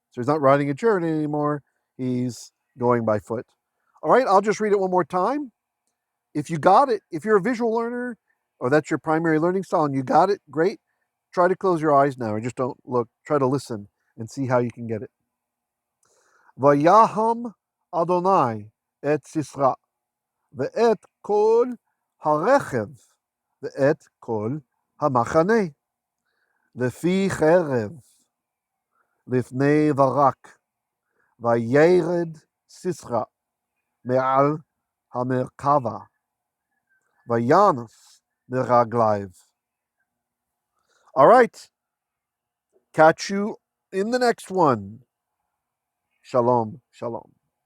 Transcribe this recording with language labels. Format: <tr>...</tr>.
<en>So he's not riding a chariot anymore. He's going by foot. All right, I'll just read it one more time. If you got it, if you're a visual learner, or that's your primary learning style and you got it, great. Try to close your eyes now, or just don't look. Try to listen and see how you can get it.</en> <he>Vayaham Adonai et סיסרא, ואת כל הרכב, ואת כל המחנה, לפי חרב, לפני ברק, וירד סיסרא מעל המרכבה, וינס ברגליו.</he> <en>All right. Catch you in the next one. Shalom, shalom.</en>